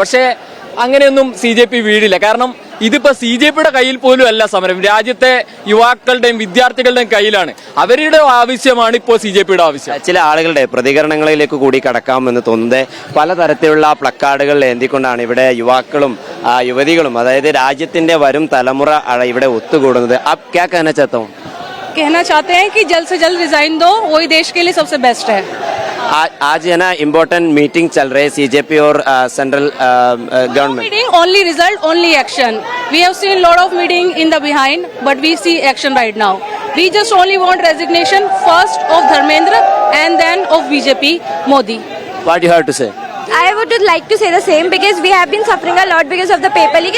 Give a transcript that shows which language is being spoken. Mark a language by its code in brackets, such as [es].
[ml] പക്ഷേ അങ്ങനെയൊന്നും CJP വീഴില്ല. കാരണം ഇതിപ്പോ CJPയുടെ കയ്യിൽ പോലും അല്ല സമരം, രാജ്യത്തെ യുവാക്കളുടെയും വിദ്യാർത്ഥികളുടെയും കയ്യിലാണ്. അവരുടെ ആവശ്യമാണ് ഇപ്പോൾ CJPയുടെ ആവശ്യം. ചില ആളുകളുടെ പ്രതികരണങ്ങളിലേക്ക് കൂടി കടക്കാമെന്ന് തോന്നുന്നത് പലതരത്തിലുള്ള പ്ലക്കാർഡുകൾ ഏന്തിക്കൊണ്ടാണ് ഇവിടെ യുവാക്കളും യുവതികളും, അതായത് രാജ്യത്തിന്റെ വരും തലമുറ ഇവിടെ ഒത്തുകൂടുന്നത്. [hi] അബ് ക്യാ कहना चाहते हैं कि जल्द से जल्द रिजाइन दो, वही देश के लिए सबसे बेस्ट है. आज है ना इम्पोर्टेंट मीटिंग चल रही है CJP और central government. [en] Meeting only result, only action. We have seen lot of meeting in the behind, but we see action right now. We just only want resignation first of Dharmendra and then of BJP Modi. What do you have to say? I would like to say the same, because we have been suffering a lot because of the paper leak.